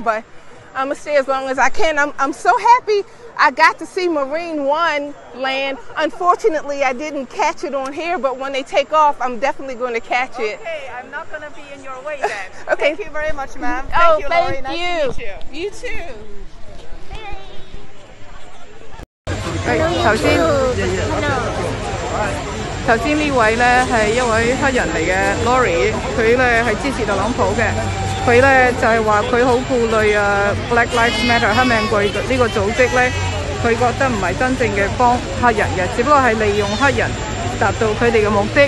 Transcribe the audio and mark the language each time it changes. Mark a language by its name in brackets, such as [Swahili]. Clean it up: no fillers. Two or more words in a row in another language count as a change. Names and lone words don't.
[English] But I'm gonna stay as long as I can. I'm so happy I got to see Marine One land. Unfortunately, I didn't catch it on here, but when they take off, I'm definitely going to catch it. Okay, I'm not going to be in your way then. Okay. Thank you very much, ma'am. Oh, Thank you, Lori. thank Nice you. to meet you. You too. [Cantonese] 頭先呢位呢係一位黑人嚟嘅 Lori， 佢呢係支持特朗普嘅。佢呢就係話佢好顧慮 Black Lives Matter 黑命貴呢個組織呢，佢覺得唔係真正嘅幫黑人嘅，只不過係利用黑人達到佢哋嘅目的。